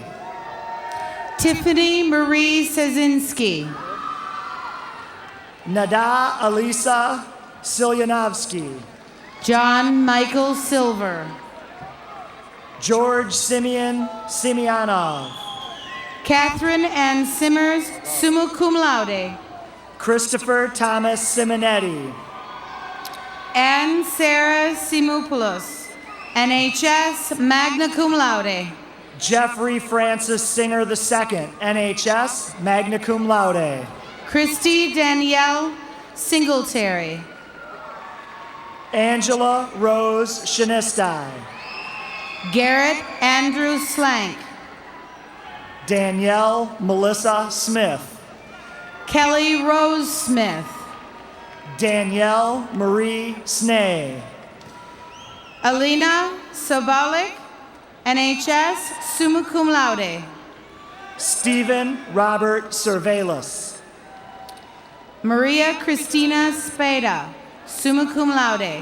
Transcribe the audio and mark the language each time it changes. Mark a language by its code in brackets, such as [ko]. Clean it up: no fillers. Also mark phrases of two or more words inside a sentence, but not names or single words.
[en] Tiffany Marie Sezinski. Nada Alisa Silyanovsky. John Michael Silver. George Simeon Simeonov. Catherine Ann Simmers, [la] summa cum laude. [en] Christopher Thomas Simonetti. Ann Sarah Simopoulos, NHS, [la] magna cum laude. [en] Jeffrey Francis Singer II, NHS, [la] magna cum laude. [en] Christy Danielle Singletary. Angela Rose Shinistai. Garrett Andrew Slank. Danielle Melissa Smith. Kelly Rose Smith. Danielle Marie Snay. Alina Sobalik, NHS, [la] summa cum laude. [en] Stephen Robert Cervelis. Maria Christina Spada, [la] summa cum laude.